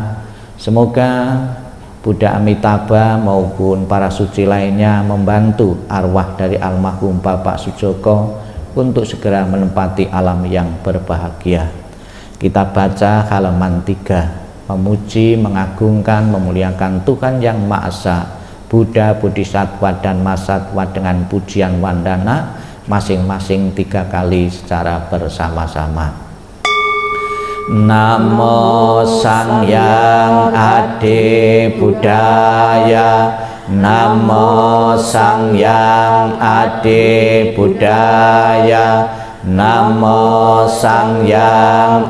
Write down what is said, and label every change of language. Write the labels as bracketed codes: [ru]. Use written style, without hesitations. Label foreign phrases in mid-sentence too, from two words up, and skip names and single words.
[id] Semoga Buddha Amitabha maupun para suci lainnya membantu arwah dari almarhum Bapak Sujoko untuk segera menempati alam yang berbahagia. Kita baca halaman 3. Memuji, mengagungkan, memuliakan Tuhan Yang Maha Esa, Buddha, Bodhisattva, dan Mahasatwa dengan pujian wandana masing-masing 3 kali secara bersama-sama. [pi] Namo Sangyang Adi Buddhaya, Namo Sangyang Adi Buddhaya, Namo Sangyang